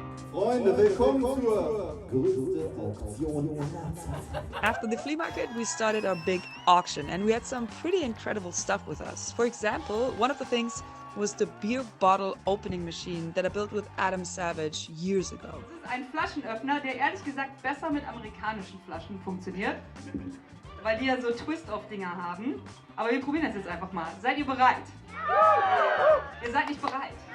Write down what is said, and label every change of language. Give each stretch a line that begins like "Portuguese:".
German: Freunde, willkommen zur größten Auktion der Zeit.
English: After the flea market, we started our big auction and we had some pretty incredible stuff with us. For example, one of the things was the beer bottle opening machine that I built with Adam Savage years ago.
German: Das ist ein Flaschenöffner, der ehrlich gesagt besser mit amerikanischen Flaschen funktioniert, weil die ja so Twist-off-Dinger haben. Aber wir probieren das jetzt einfach mal. Seid ihr bereit? Ihr seid nicht bereit?